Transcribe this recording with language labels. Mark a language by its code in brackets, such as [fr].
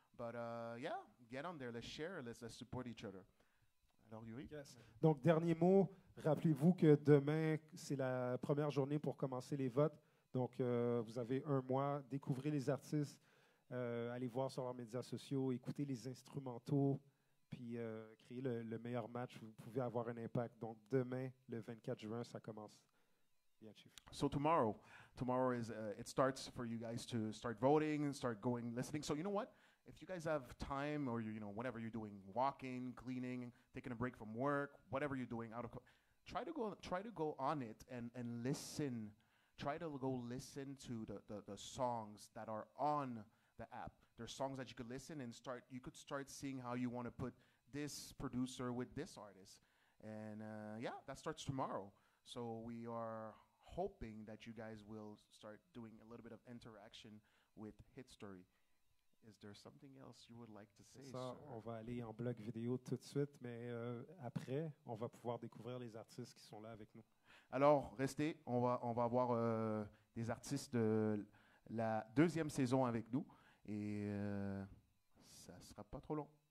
[en] But yeah, get on there, let's share, let's support each other. [fr] Alors, Yuri? [en] Yes. [fr] Donc, dernier mot, rappelez-vous que demain, c'est la première journée pour commencer les votes. Donc, vous avez un mois, découvrez les artistes, allez voir sur leurs médias sociaux, écoutez les instrumentaux, puis créer le meilleur match. Vous pouvez avoir un impact. Donc, demain, le 24 juin, ça commence. Bien, Chief. [en] So tomorrow is it starts for you guys to start voting and start going listening. So you know what? If you guys have time, or whatever you're doing, walking, cleaning, taking a break from work, whatever you're doing, try to go on it and listen. Try to go listen to the songs that are on the app. There's songs that you could listen and you could start seeing how you want to put this producer with this artist. And yeah, that starts tomorrow. So we are hoping that you guys will start doing a little bit of interaction with Hit Story. Is there something else you would like to say, [fr] ça, [en] sir? [fr] on va aller en bloc vidéo tout de suite, mais après, on va pouvoir découvrir les artistes qui sont là avec nous. Alors, restez, on va avoir des artistes de la deuxième saison avec nous, et ça sera pas trop long.